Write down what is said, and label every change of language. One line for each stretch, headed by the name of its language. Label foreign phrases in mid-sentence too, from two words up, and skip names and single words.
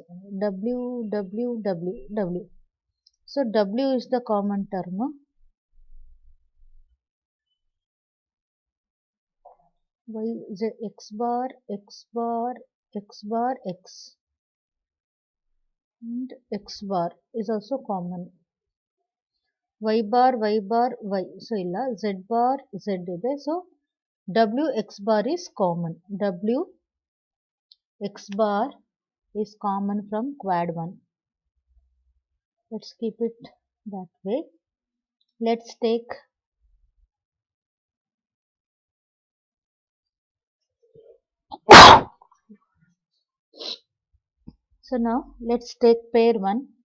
English: W W W W. So W is the common term. Y z x bar x bar x bar x and x bar is also common. Y bar y bar y, so illa z bar z ide, so W x bar is common. W x bar is common from quad 1. Let's keep it that way. Let's take so now let's take pair 1.